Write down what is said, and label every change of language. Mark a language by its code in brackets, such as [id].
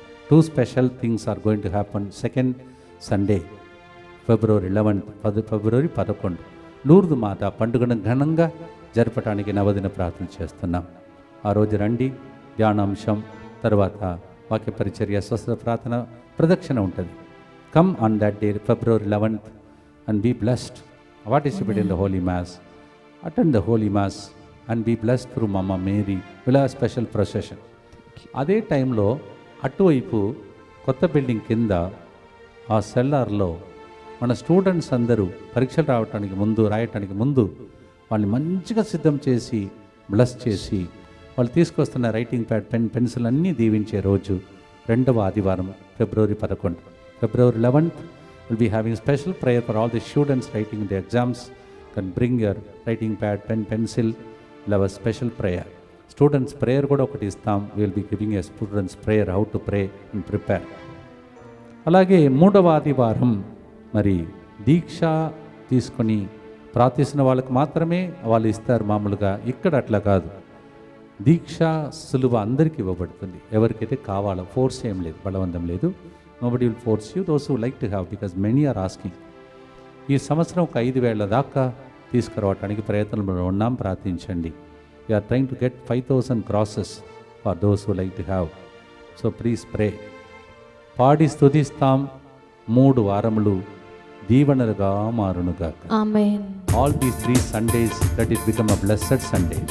[te] 2 [en] Special things are going to happen. [te] Second Sunday ఫిబ్రవరి 11 లూర్దు మాత పండుగను ఘనంగా జరపడానికి నవదిన ప్రార్థన చేస్తున్నాం. ఆ రోజు రండి. ధ్యానాంశం తర్వాత వాక్య పరిచర్య, స్వస్థత ప్రార్థన, ప్రదక్షిణ ఉంటుంది. [en] Come on that day February 11th and be blessed. Participate in the Holy Mass. Attend the Holy Mass and be blessed through Mama Mary. We'll have a special procession. [te] అదే టైంలో అటువైపు కొత్త బిల్డింగ్ కింద ఆ సెల్లార్లో మన స్టూడెంట్స్ అందరూ పరీక్షలు రాయటానికి ముందు వాళ్ళని మంచిగా సిద్ధం చేసి బ్లెస్ చేసి వాళ్ళు తీసుకొస్తున్న రైటింగ్ ప్యాడ్, పెన్సిల్ అన్నీ దీవించే రోజు రెండవ ఆదివారం ఫిబ్రవరి 11. [en] February 11th we'll be having special prayer for all the students writing the exams. Can bring your writing pad, pen, pencil. We'll have a special prayer. Students prayer [te] కూడా ఒకటి ఇస్తాం. [en] We'll be giving a students prayer, how to pray and prepare. [te] అలాగే మూడవ ఆదివారం మరి దీక్ష తీసుకొని ప్రార్థిస్తున్న వాళ్ళకి మాత్రమే వాళ్ళు ఇస్తారు మామూలుగా. ఇక్కడ అట్లా కాదు, దీక్ష సులువ అందరికీ ఇవ్వబడుతుంది. ఎవరికైతే కావాలో ఫోర్స్ ఏం లేదు, బలవంతం లేదు. [en] Nobody will force you, those who like to have, because many are asking. [te] ఈ సంవత్సరం ఒక 5,000 దాకా తీసుకురావడానికి ప్రయత్నంలో ఉన్నాం, ప్రార్థించండి. [en] We're trying to get 5,000 crosses for those who like to have. So please pray. [te] పాడి స్తుతిస్తాం 3 వారములు దీవెనలుగా మారునుగాక. ఆమేన్. [en] All these 3 Sundays, let it become a blessed Sunday.